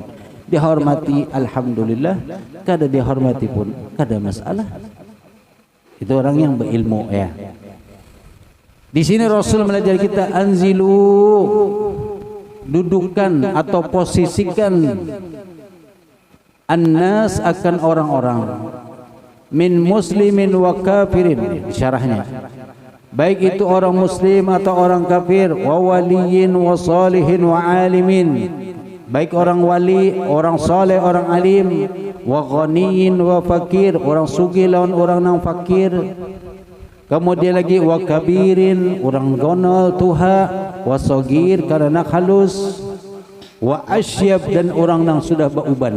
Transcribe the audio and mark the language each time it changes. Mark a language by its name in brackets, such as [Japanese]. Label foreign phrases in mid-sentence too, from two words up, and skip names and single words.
[Banjar] Dihormati alhamdulillah, kada dihormati pun kada masalah. [Indonesian] Itu orang yang berilmu ya. [Banjar] Di sini Rasul melajari kita anzilu, dudukan atau posisikan annas akan orang-orang [Arabic] من مسلمين وكافرين, [Indonesian] syarahnya baik itu orang muslim atau orang kafir, [Arabic] وولي وصالح وعالم, [Banjar] baik orang wali, orang saleh, orang alim, [Arabic] وغني وفقير, [Banjar] orang sugih lawan orang nang fakir. Kemudian lagi [Arabic] وكبير, [Banjar] orang gonol tuha, [Arabic] وصغير [Banjar] karena halus, [Arabic] وأشيب [Banjar] dan orang yang sudah bauban.